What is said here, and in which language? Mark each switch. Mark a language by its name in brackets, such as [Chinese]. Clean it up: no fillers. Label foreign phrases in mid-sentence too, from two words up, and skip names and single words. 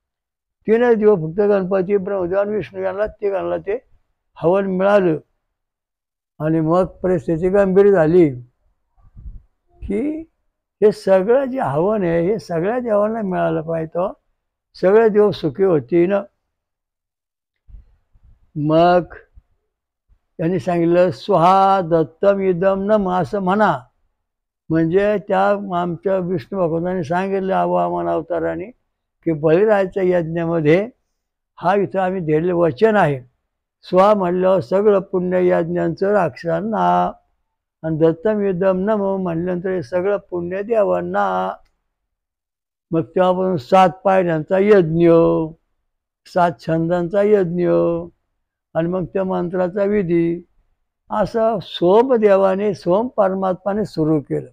[Marathi] 3 दिवस फक्त गणपती, ब्रह्मदेव आणि विष्णू यांना ते हवन मिळालं. आणि मग परिस्थिती गंभीर झाली की हे सगळं जे हवन आहे हे सगळ्या देवांना मिळालं पाहिजे, सगळे देव सुखी होतील. मग त्यांनी सांगितलं [Sanskrit] स्वहा दत्तम इदम नम [Marathi] असं म्हणा. म्हणजे त्या आमच्या विष्णू भगवंतांनी सांगितलं वामन अवताराने की बळीराजाच्या यज्ञामध्ये हा इथं आम्ही दिलेलं वचन आहे. स्वा म्हणल्यावर सगळं पुण्य यज्ञांचं राक्षसांना, आणि [Sanskrit] दत्तम युद्धम नमो [Marathi] म्हणल्यानंतर हे सगळं पुण्य देवांना. मग तेव्हापासून 7 पायऱ्यांचा यज्ञ, 7 छंदांचा यज्ञ, आणि मग त्या मंत्राचा विधी, असं सोमदेवाने सोम परमात्माने सुरू केलं.